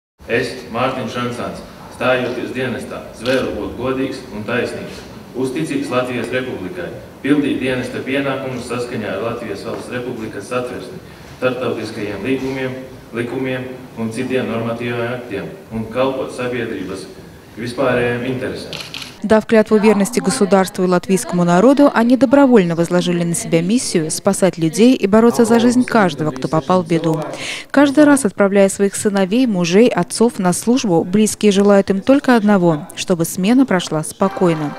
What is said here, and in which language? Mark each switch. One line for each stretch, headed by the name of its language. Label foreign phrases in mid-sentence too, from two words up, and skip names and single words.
Latvian: Es, Mārtiņš Šansāns, stājoties dienestā, zvēru būt godīgs un taisnīgs, uzticīgs Latvijas Republikai, pildīt dienesta pienākumus saskaņā ar Latvijas Valsts Republikas satversmi, starptautiskajiem likumiem un citiem normatīviem aktiem un kalpot sabiedrības vispārējiem интересам.
Russian: Дав клятву верности государству и латвийскому народу, они добровольно возложили на себя миссию спасать людей и бороться за жизнь каждого, кто попал в беду. Каждый раз, отправляя своих сыновей, мужей, отцов на службу, близкие желают им только одного – чтобы смена прошла спокойно.